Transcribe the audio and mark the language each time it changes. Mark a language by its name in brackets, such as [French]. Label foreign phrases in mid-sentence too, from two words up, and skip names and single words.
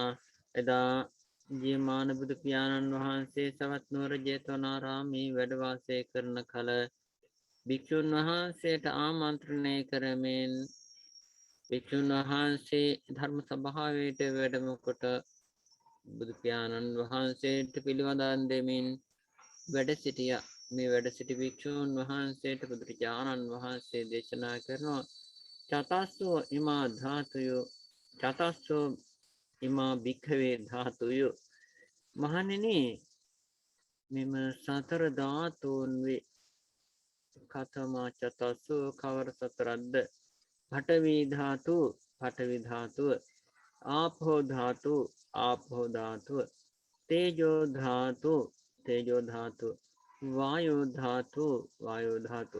[Sinhala] එදා ජීවමාන බුදු පියාණන් වහන්සේ සවැත් නුවර ජේතවනාරාමේ වැඩ වාසය කරන කල භික්ෂුන් වහන්සේට ආමන්ත්‍රණය කරමින් භික්ෂුන් වහන්සේ ධර්ම සභාවට වැඩම කොට බුදු පියාණන් වහන්සේට පිළිවදන් දෙමින් වැඩ සිටියා. මේ වැඩ සිටි භික්ෂූන් වහන්සේට බුදුරජාණන් වහන්සේ දේශනා කරනවා. [Pali] චතස්සෝ ඉමා ධාතුයෝ චතස්සෝ ඉමා භික්ඛවේ ධාතුයෝ. [Sinhala] මහණෙනි, මෙම සතර ධාතුන් වේ. [Pali] කතමා චතස්සෝ [Sinhala] කවර සතරක්ද? පඨවි ධාතු පඨවි ධාතුව, ආපෝ ධාතු ආපෝ ධාතුව, තේජෝ ධාතු තේජෝ ධාතුව, වායෝ ධාතු වායෝ ධාතු.